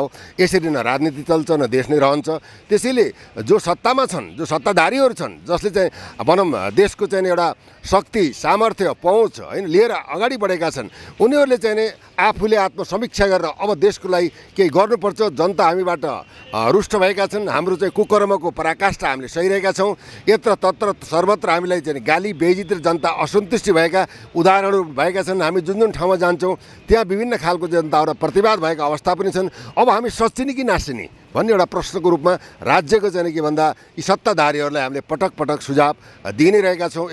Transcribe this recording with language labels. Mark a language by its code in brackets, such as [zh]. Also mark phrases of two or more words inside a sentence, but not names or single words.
[ne] यसरी न राजनीति चल्छ न देश नै रहन्छ। त्यसैले जो सत्तामा छन्, जो सत्ताधारीहरू छन्, जसले चाहिँ भनौँ देशको चाहिँ एउटा शक्ति सामर्थ्य पहुँच हैन लिएर अगाडि बढेका छन्, उनीहरूले चाहिँ नै आफूले आत्मसमीक्षा गरेर अब देशको लागि केही गर्नुपर्छ। जनता हामीबाट रुष्ट भएका छन्, हाम्रो चाहिँ कुकर्मको पराकाष्ठा हामीले सहिरहेका छौँ। यत्र तत्र सर्वत्र हामीलाई चाहिँ गाली बेइज्जती र जनता असन्तुष्टि भएका उदाहरणहरू भएका छन्। हामी जुन जुन ठाउँमा जान्छौँ त्यहाँ विभिन्न खालको जनताहरू प्रतिवाद भएका अवस्था पनि छन्। अब हामी सच्चिने कि नाच्चिने भन्ने एउटा प्रश्नको रूपमा राज्यको चाहिँ के भन्दा यी सत्ताधारीहरूलाई हामीले पटक पटक सुझाव दिइ नै रहेका छौँ।